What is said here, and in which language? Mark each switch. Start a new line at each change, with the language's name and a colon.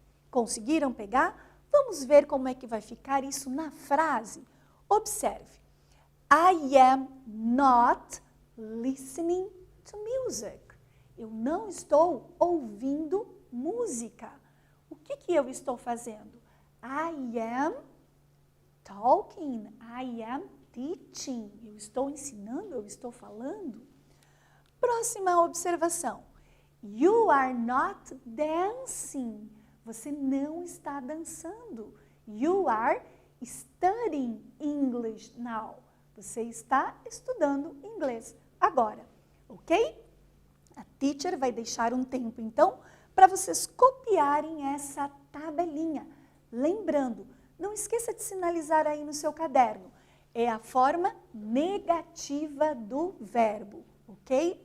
Portuguese: Conseguiram pegar? Vamos ver como é que vai ficar isso na frase. Observe.
English: I am not listening to music.
Portuguese: Eu não estou ouvindo música. O que eu estou fazendo?
English: I am talking. I am teaching.
Portuguese: Eu estou ensinando, eu estou falando. Próxima observação.
English: You are not dancing.
Portuguese: Você não está dançando.
English: You are studying English now.
Portuguese: Você está estudando inglês agora, ok? A teacher vai deixar um tempo, então, para vocês copiarem essa tabelinha. Lembrando, não esqueça de sinalizar aí no seu caderno. É a forma negativa do verbo, ok?